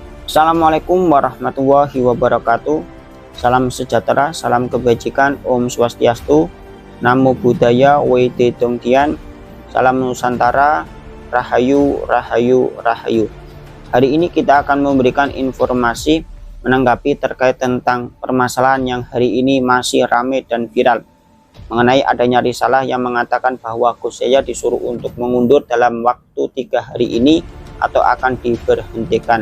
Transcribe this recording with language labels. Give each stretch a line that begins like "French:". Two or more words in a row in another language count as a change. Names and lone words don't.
Arabic: السلام عليكم ورحمة الله وبركاته.
Indonesian: Salam sejahtera, salam kebajikan,
Balinese: Om Swastiastu,
Pali: Namo Buddhaya,
Chinese: Wede Dongtian,
Indonesian: Salam Nusantara, Rahayu, Rahayu, Rahayu. Hari ini kita akan memberikan informasi menanggapi terkait tentang permasalahan yang hari ini masih ramai dan viral mengenai adanya risalah yang mengatakan bahwa Gus Yahya disuruh untuk mengundur dalam waktu 3 hari ini atau akan diberhentikan.